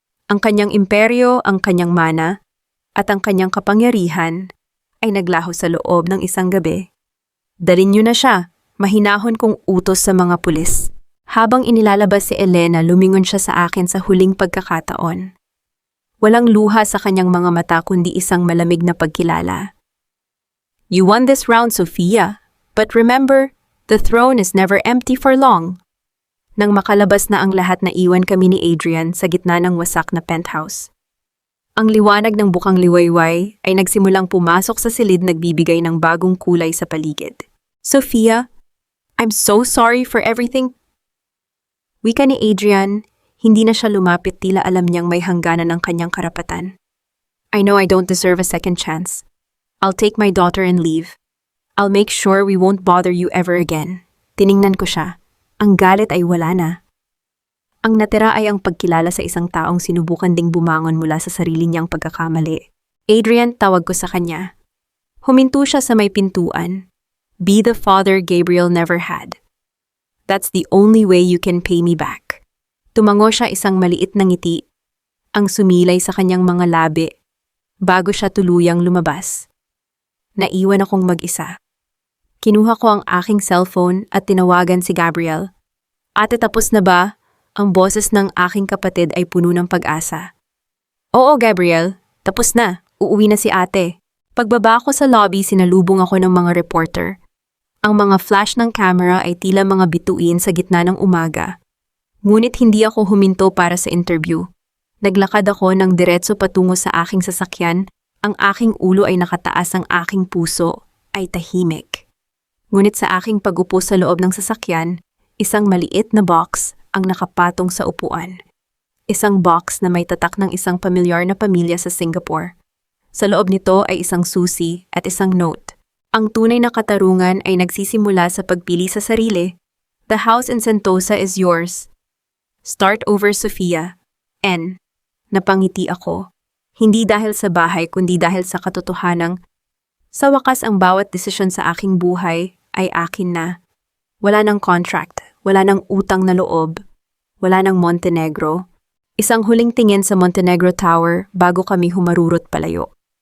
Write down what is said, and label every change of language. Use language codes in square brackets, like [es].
[tl] Ang kanyang imperyo, ang kanyang mana, at ang kanyang kapangyarihan ay naglaho sa loob ng isang gabi. Dalin niyo na siya, mahinahon kong utos sa mga pulis. Habang inilalabas si Elena, lumingon siya sa akin sa huling pagkakataon. Walang luha sa kanyang mga mata kundi isang malamig na pagkilala. [en] You won this round, Sofia. But remember, the throne is never empty for long. [tl] Nang makalabas na ang lahat, na iwan kami ni Adrian sa gitna ng wasak na penthouse. Ang liwanag ng bukang liwayway ay nagsimulang pumasok sa silid, nagbibigay ng bagong kulay sa paligid. [en] Sofia, I'm so sorry for everything. [tl] Wika ni Adrian. Hindi na siya lumapit, tila alam niyang may hangganan ng kanyang karapatan. [en] I know I don't deserve a second chance. I'll take my daughter and leave. I'll make sure we won't bother you ever again. [tl] Tiningnan ko siya. Ang galit ay wala na. Ang natira ay ang pagkilala sa isang taong sinubukan ding bumangon mula sa sarili niyang pagkakamali. Adrian, tawag ko sa kanya. Huminto siya sa may pintuan. [en] Be the father Gabriel never had. That's the only way you can pay me back. [tl] Tumango siya, isang maliit na ngiti ang sumilay sa kanyang mga labi bago siya tuluyang lumabas. Naiwan akong mag-isa. Kinuha ko ang aking cellphone at tinawagan si Gabriel. Ate, tapos na ba? Ang boses ng aking kapatid ay puno ng pag-asa. Oo, Gabriel. Tapos na. Uuwi na si ate. Pagbaba ko sa lobby, sinalubong ako ng mga reporter. Ang mga flash ng camera ay tila mga bituin sa gitna ng umaga. Ngunit hindi ako huminto para sa interview. Naglakad ako ng diretso patungo sa aking sasakyan. Ang aking ulo ay nakataas, ang aking puso ay tahimik. Ngunit sa aking pagupo sa loob ng sasakyan, isang maliit na box ang nakapatong sa upuan. Isang box na may tatak ng isang pamilyar na pamilya sa Singapore. Sa loob nito ay isang susi at isang note. Ang tunay na katarungan ay nagsisimula sa pagpili sa sarili. [en] The house in Sentosa is yours. Start over, Sofia. N. [tl] Napangiti ako. Hindi dahil sa bahay kundi dahil sa katotohanang sa wakas ang bawat desisyon sa aking buhay ay akin na. Wala ng contract, wala ng utang na loob, wala ng Montenegro. Isang huling tingin sa Montenegro Tower bago kami humarurot palayo.